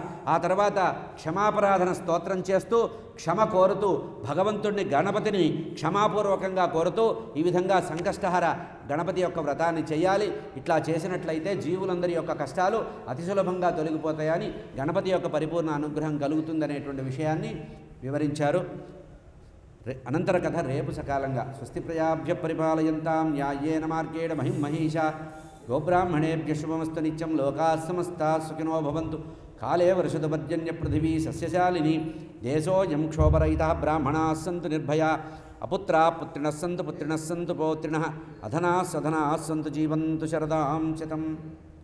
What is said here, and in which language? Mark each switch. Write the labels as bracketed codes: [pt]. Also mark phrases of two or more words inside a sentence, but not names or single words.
[te] ఆ తర్వాత క్షమాపరాధన స్తోత్రం చేస్తూ క్షమ కోరుతూ భగవంతుడిని గణపతిని క్షమాపూర్వకంగా కోరుతూ ఈ విధంగా సంకష్టహర గణపతి యొక్క వ్రతాన్ని చేయాలి. ఇట్లా చేసినట్లయితే జీవులందరి యొక్క కష్టాలు అతి సులభంగా తొలగిపోతాయని, గణపతి యొక్క పరిపూర్ణ అనుగ్రహం కలుగుతుందనేటువంటి విషయాన్ని వివరించారు. అనంతర కథ రేపు సకాలంగా. [sa] స్వస్తి ప్రజాభ్య పరిపాలయంతాం న్యాయేన మార్గేణ మహిమహీషా గోబ్రాహ్మణేభ్య శుభమస్తు నిత్యం. లోకాः సమస్తాः సుఖినో భవంతు. కాలే వర్షతుపర్జన్య పృథివీ సస్యశాలిని. దేశోऽयं క్షోభరహితः బ్రాహ్మణాः సంతు నిర్భయా. అపుత్రాः పుత్రిణः సంతు పుత్రిణः సంతు పౌత్రిణः. అధనాः సధనాः సంతు జీవంతు శరదాం శతం.